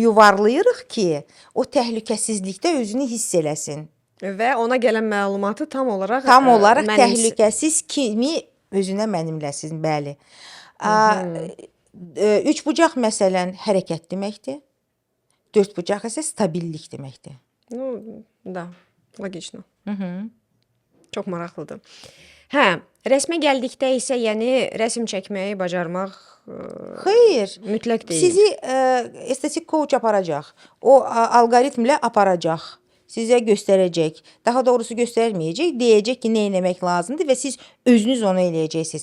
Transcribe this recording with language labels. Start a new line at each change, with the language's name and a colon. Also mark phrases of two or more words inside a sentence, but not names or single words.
Azerbaijani: yuvarlayırıq ki, o təhlükəsizlikdə özünü hiss eləsin. Və ona gələn məlumatı tam olaraq Təhlükəsiz kimi özünə mənimləsin, bəli. Üç bucaq məsələn hərəkət deməkdir. Dörd bucaq isə stabillik deməkdir.
Russian: Ну, да, logично.
Azerbaijani: Çox maraqlıdır. Hə, rəsmə gəldikdə isə, yəni rəsm çəkməyi bacarmaq Xeyr. mütləq deyil. Sizi estetik coach aparacaq. O alqoritmlə aparacaq. Sizə göstərəcək. Daha doğrusu göstərməyəcək. Deyəcək ki, nə etmək lazımdır və siz özünüz onu eləyəcəksiniz.